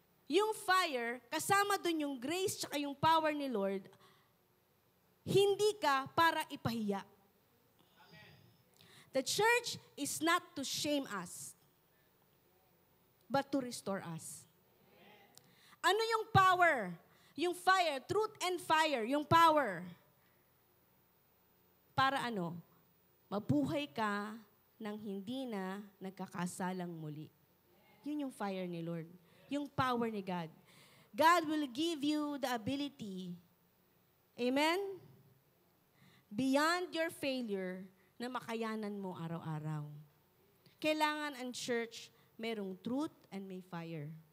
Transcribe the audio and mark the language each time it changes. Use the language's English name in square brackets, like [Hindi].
[Filipino] Yung fire, kasama dun yung grace tsaka yung power ni Lord, hindi ka para ipahiya. [English] The church is not to shame us, but to restore us. [Filipino] Ano yung power? Yung fire, truth and fire, yung power. Para ano? Mabuhay ka nang hindi na nagkakasalang muli. Yun yung fire ni Lord. Yung power ni God. [English] God will give you the ability, amen? Beyond your failure, [Filipino] na makayanan mo araw-araw. Kailangan ang church merong truth and may fire.